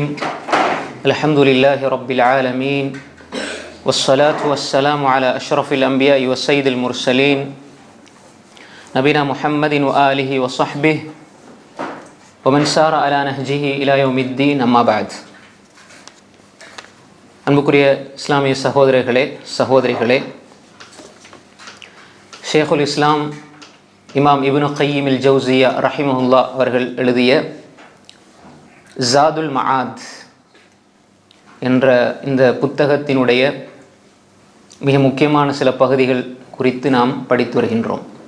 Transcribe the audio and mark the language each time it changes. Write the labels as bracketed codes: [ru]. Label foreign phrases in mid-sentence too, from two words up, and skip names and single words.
[ar] الحمد لله رب العالمين، والصلاة والسلام على أشرف الأنبياء وسيد المرسلين نبينا محمد وآله وصحبه ومن سار على نهجه إلى يوم الدين. أما بعد. [ta] அன்புக்குரிய இஸ்லாமிய சகோதரர்களே சகோதரிகளே, ஷேகுல் இஸ்லாம் இமாம் இப்னு கய்யிம் அல் ஜௌஸிய்யா ரஹிமஹுல்லா அவர்கள் எழுதிய ஸாதுல் மஆத் என்ற இந்த புத்தகத்தினுடைய மிக முக்கியமான சில பகுதிகள் குறித்து நாம் படித்து வருகின்றோம்.